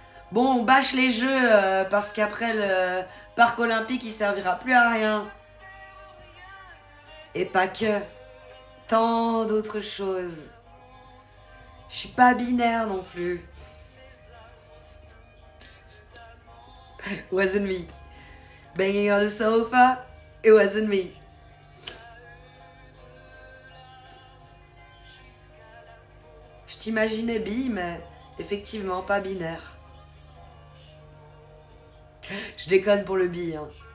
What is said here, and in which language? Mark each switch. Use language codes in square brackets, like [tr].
[fr] Bon, on bâche les jeux parce qu'après le parc olympique, il servira plus à rien. Et pas que. Tant d'autres choses. Je suis pas binaire non plus. [en] Wasn't me. Banging on the sofa, it wasn't me. [fr] Je t'imaginais bi, mais effectivement pas binaire. Je déconne pour le bi, hein.